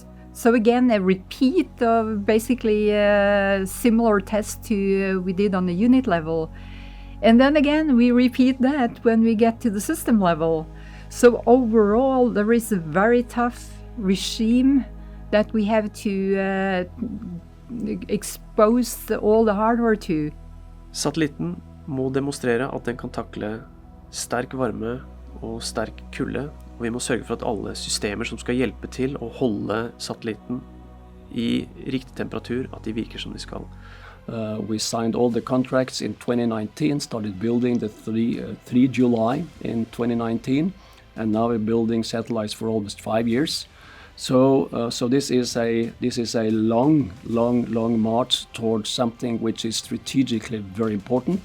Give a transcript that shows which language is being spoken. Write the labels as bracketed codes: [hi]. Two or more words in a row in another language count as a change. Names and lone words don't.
[en] So again, a repeat of basically similar tests to we did on the unit level. And then again, we repeat that when we get to the system level. So overall, there is a very tough regime that we have to expose all the hardware to. [no] Satellitten må demonstrere at den kan takle sterk varme og sterk kulde, og vi må sørge for at alle systemer som skal hjelpe til å holde satellitten i riktig temperatur, at de virker som de skal. [en] We signed all the contracts in 2019, started building the 3 July in 2019, and now we're building satellites for almost 5 years. So this is a long march towards something which is strategically very important.